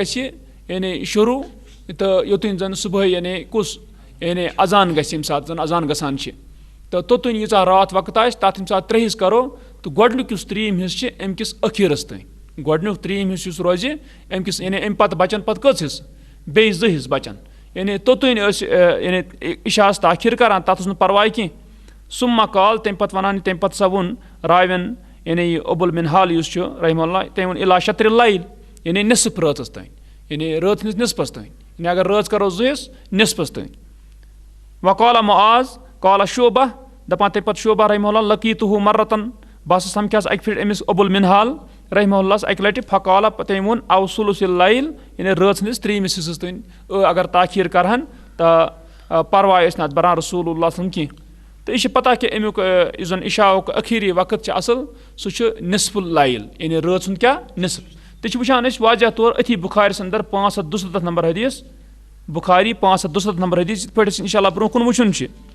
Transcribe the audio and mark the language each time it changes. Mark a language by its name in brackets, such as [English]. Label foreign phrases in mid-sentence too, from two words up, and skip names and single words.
[Kashmiri] گژھِ یعنی شروٗع تہٕ یوٚتانۍ زن صبحٲے یعنی کُس یعنی اذان گژھِ ییٚمہِ ساتہٕ زن اذان گژھان چھِ تہٕ توٚتانۍ ییٖژاہ راتھ وقت آسہِ تتھ ییٚمہِ ساتہٕ 3 حصہٕ کرو تہٕ گۄڈنیُک یُس 3یم حصہٕ چھِ امہِ کِس ٲخیٖرس تانۍ گۄڈنیُک 3یم حصہٕ یُس روزِ امہِ کِس یعنی امہِ پتہٕ بچن پتہٕ کٔژ حصہٕ بیٚیہِ 2 حصہٕ بچن یعنی توٚتانۍ ٲسۍ یعنی عشاہس تاخیٖر کران تتھ اوس نہٕ پرواے کینٛہہ. سُمہ کال تمہِ پتہٕ ونان تمہِ پتہٕ ہسا ووٚن راوین یعنی یہِ ابُل منہال یُس چھُ [Arabic] رحمہ اللہ [Kashmiri] تٔمۍ ووٚن [Arabic] الی شطر اللیل [Kashmiri] یعنی نصف رٲژس تانۍ یعنی رٲژ ہٕنٛدِس نصفس تانۍ یعنی اگر رٲژ کرو 2 حصہٕ نصفس تانۍ. [Arabic] وقال معاذ قال شعبہ [Kashmiri] دپان تمہِ پتہٕ شعبہ [Arabic] رحمہ اللہ لقیٖتُہ مرتن [Kashmiri] بہٕ ہسا سمکھیاس اکہِ پھِرِ أمِس ابُل منہال رحمہ اللہس اکہِ لٹہِ فقالہ تٔمۍ ووٚن [Arabic] او ثلث اللیل [Kashmiri] یعنی رٲژ ہٕنٛدِس 3مِس حصس تانۍ اگر تاخیٖر کرہن تہٕ پرواے ٲسۍ نہٕ اتھ بران رسول اللہ صلی کینٛہہ. تہٕ یہِ چھِ پتہ کہِ امیُک یُس زن عشاہُک ٲخیٖری وقت چھُ اصل سُہ چھُ [Arabic] نصف اللیل [Kashmiri] یعنی رٲژ ہُنٛد کیٛاہ نصف. تہِ چھِ وٕچھان أسۍ واضح طور أتھی بُخارِس انٛدر 572 نمبر حدیٖث بُخاری 572 نمبر حدیٖث یِتھ پٲٹھۍ أسۍ [Arabic] انشاء اللہ [Kashmiri] برونٛہہ کُن وٕچھُن چھِ.